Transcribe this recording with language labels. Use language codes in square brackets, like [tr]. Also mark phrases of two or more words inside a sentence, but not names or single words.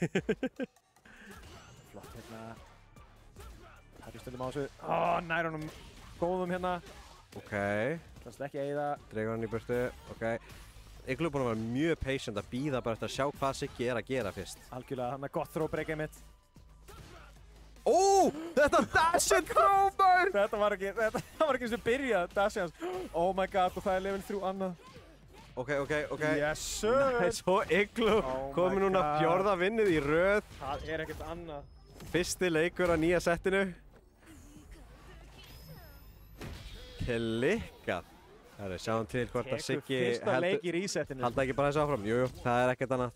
[is] Flott hérna. Hættu stundum á þessu. Nær honum góðum hérna. Ok. Kannski ekki eyða. Dregur hann í burtu. Ok. Igloo er búinn að vera mjög patient að bíða bara eftir að sjá hvað Siggi er að gera fyrst. Algjörlega, hann er gott throw breakið mitt. [en] Þetta dash-in throw, [is] maður! Þetta var ekki eins og byrjað, [en] dash-in hans. Oh my god, [is] og það er level 3 annað. Ok. [en] Yes, sir! [is] Nice, og Igloo komið núna 4. vinnið í röð. Það er ekkert annað. Fyrsti leikur á nýja settinu. Klikkað. Herru, sjáum til hvort að Siggi fyrsta leik í resetinu. Halda ekki bara þessu áfram. Jú, það er ekkert annað.